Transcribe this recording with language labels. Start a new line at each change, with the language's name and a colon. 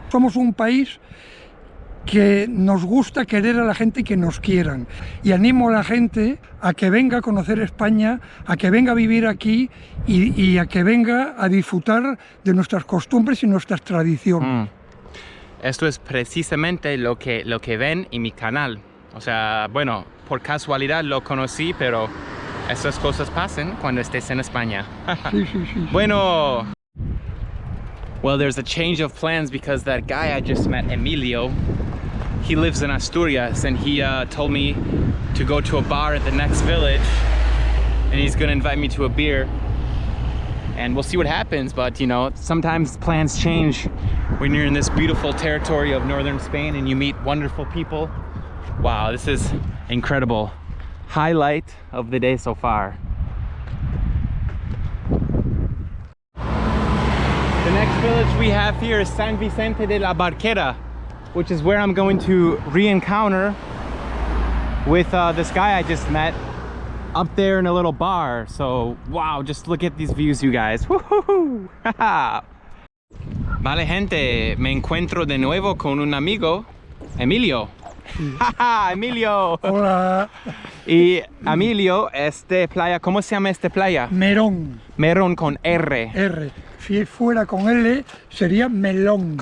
Spanish: Somos un país que nos gusta querer a la gente y que nos quieran, y animo a la gente a que venga a conocer España, a que venga a vivir aquí y a que venga a disfrutar de nuestras costumbres y nuestras tradiciones. Esto es precisamente lo que ven en mi canal. O sea, bueno, por casualidad lo conocí, pero esas cosas pasan cuando estés en España. Sí.
English: Bueno, well, there's a change of plans because that guy I just met, Emilio, he lives in Asturias, and he told me to go to a bar at the next village, and he's gonna invite me to a beer, and we'll see what happens. But you know, sometimes plans change when you're in this beautiful territory of northern Spain and you meet wonderful people. Wow, this is incredible. Highlight of the day so far. The next village we have here is San Vicente de la Barquera, which is where I'm going to re-encounter with this guy I just met up there in a little bar. So, wow, just look at these views, you guys. Woohoo!
Spanish: Vale, gente, me encuentro de nuevo con un amigo, Emilio. Emilio. Hola. Y Emilio, playa, ¿cómo se llama esta playa? Merón. Merón con R. R. Si fuera con L, sería melón.